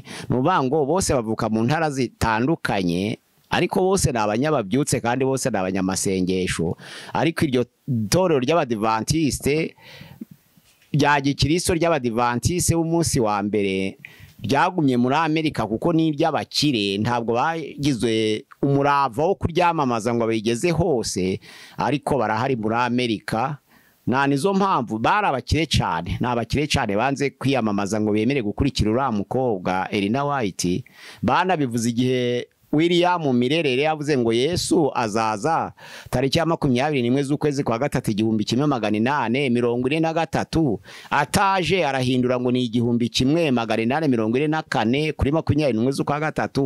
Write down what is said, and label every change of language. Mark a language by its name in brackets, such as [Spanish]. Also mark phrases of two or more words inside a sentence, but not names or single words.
[Kinyarwanda] Nubango bose bavuka mu ntara zitandukanye, ariko bose nabanyababyutse kandi bose nabanyamasengesho. Ariko iryo torero ry'abadivantiste rya gikristo ry'abadivantiste b'umunsi wa mbere ryagumye muri Amerika kuko ni iry'abakire, ntabwo bagizwe umurava wo kuryamamaza ngo bayigeze hose, ariko barahari muri Amerika. Nizo mpamvu bari abakire cyane, n'abakire cyane banze kwiyamamaza ngo bemere gukurikira uriya mukobwa Elena White. Banabivuze igihe William Mirerere yavuze ngo Yesu azaza tariki ya 21 z'ukwezi kwa gatatu 1843, ataje arahindura ngo ni 1844 kuri 21 z'ukwa gatatu.